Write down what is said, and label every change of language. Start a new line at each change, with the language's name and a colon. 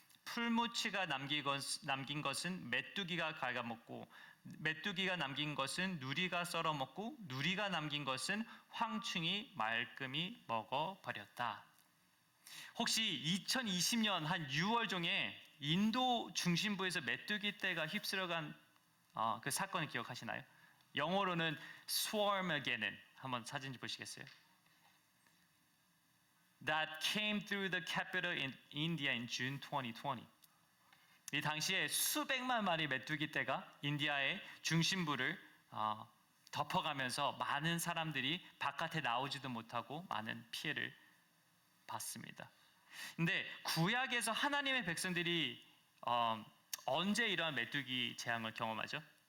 Korean: 풀무치가 남긴 것은 메뚜기가 갉아먹고 메뚜기가 남긴 것은 누리가 썰어먹고 누리가 남긴 것은 황충이 말끔히 먹어버렸다. 혹시 2020년 한 6월 중에 인도 중심부에서 메뚜기 떼가 휩쓸어간 그 사건을 기억하시나요? 영어로는 Swarmageddon. 한번 사진 보시겠어요?
English: That came through the capital in India in June 2020.
Korean: 이 당시에 수백만 마리 메뚜기 떼가 인디아의 중심부를 덮어가면서 많은 사람들이 바깥에 나오지도 못하고 많은 피해를 봤습니다. 근데 구약에서 하나님의 백성들이 언제 이러한 메뚜기 재앙을 경험하죠?